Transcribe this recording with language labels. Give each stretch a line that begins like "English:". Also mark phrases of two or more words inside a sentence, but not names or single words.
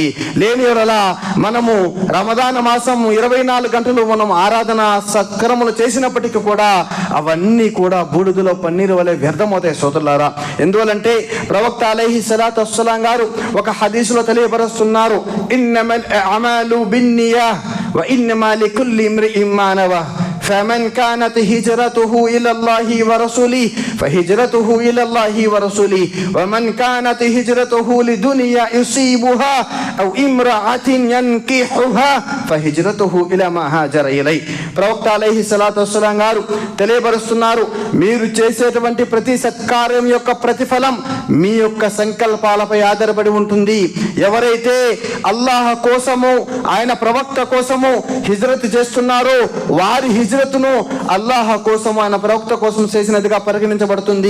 Telugu: లేని వరలా మనము రమదాన మాసం 24 గంటలు మనం ఆరాధన సత్కరములు చేసినప్పటికీ కూడా అవన్నీ కూడా బూడిదలో పన్నీరు వలె వ్యర్థమవుతాయి సోదరులారా. ఎందువలంటే ప్రవక్త
Arabic: عليه الصلاة والسلام
Telugu: గారు ఒక హదీసులో తెలియపరుస్తున్నారు,
Arabic: إنما الأعمال بالنيات وإنما لكل امرئ ما نوى فمن كانت هجرته إلى الله ورسوله فهجرته إلى الله ورسوله ومن كانت هجرته لدنيا يصيبها أو امرأة ينكحها فهجرته إلى ما هاجر إليه. ప్రవక్త عليه الصلاة والسلام గారు తెలియపరుస్తున్నారు, మీరు చేసేటువంటి ప్రతి సత్కార్యం యొక్క ప్రతిఫలం మీ యొక్క సంకల్పాలపై ఆధారపడి ఉంటుంది. ఎవరైతే అల్లాహ్ కోసము, ఆయన ప్రవక్త కోసము హిజ్రత్ చేస్తున్నారో వారి హిజ్రత్తును అల్లాహ్ కోసము, ఆయన ప్రవక్త కోసం చేసినదిగా పరిగణించబడుతుంది.